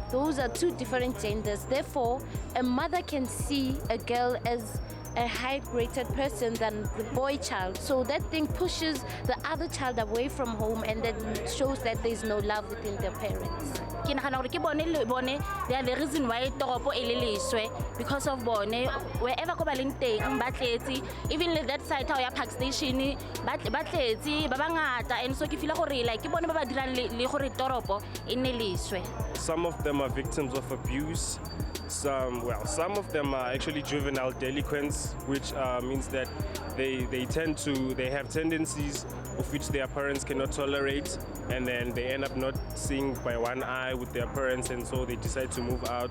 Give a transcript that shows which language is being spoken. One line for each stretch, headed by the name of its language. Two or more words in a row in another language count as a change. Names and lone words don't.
English: Those are two different genders. Therefore, a mother can see a girl as a high-rated person than the boy child. So that thing pushes the other child away from home, and that shows that there's no love within their parents. They are the reason why
Tswana: toropo eleliswe
English: because of bone wherever
Tswana: ko baleng teng batletse,
English: even that side ya park station
Tswana: batletse ba bangata,
English: and so
Tswana: ke feel gore like ke bone ba ba dirang le gore toropo e neliswe.
English: Some of them are victims of abuse. Some of them are actually juvenile delinquents, which means that they have tendencies of which their parents cannot tolerate, and then they end up not seeing by one eye with their parents, and so they decide to move out.